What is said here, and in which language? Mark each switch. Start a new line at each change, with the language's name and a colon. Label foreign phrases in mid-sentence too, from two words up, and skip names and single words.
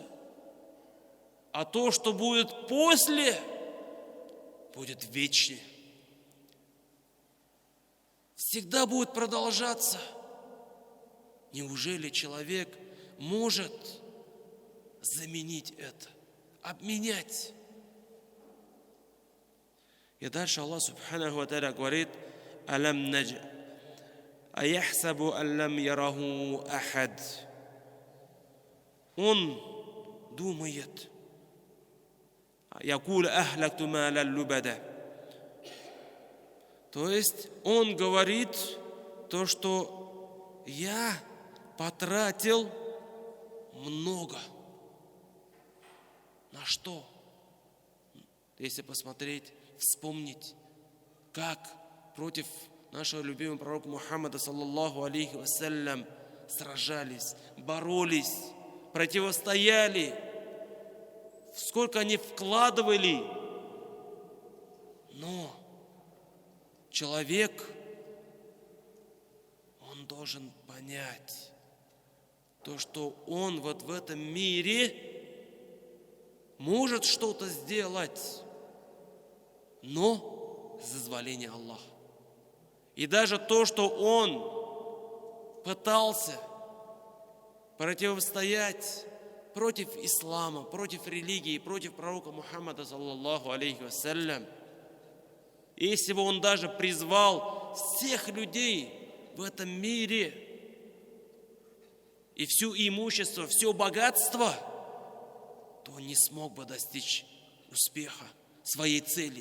Russian: А то, что будет после, будет вечнее. Всегда будет продолжаться. Неужели человек может заменить это, обменять? И дальше
Arabic: الله سبحانه وتعالى
Russian: говорит:
Arabic: «ألم نج، أيحسب أن لم يره أحد».
Russian: Он думает:
Arabic: «يقول أهلكت مالا لبدا».
Russian: То есть он говорит то, что я потратил много. На что? Если посмотреть, вспомнить, как против нашего любимого пророка Мухаммада
Arabic: صلى الله عليه وسلم
Russian: сражались, боролись, противостояли, сколько они вкладывали. Но человек, он должен понять то, что он вот в этом мире может что-то сделать, но с дозволения Аллаха. И даже то, что он пытался противостоять против ислама, против религии, против пророка Мухаммада
Arabic: صلى الله عليه وسلم,
Russian: если бы он даже призвал всех людей в этом мире и все имущество, все богатство, то он не смог бы достичь успеха, своей цели.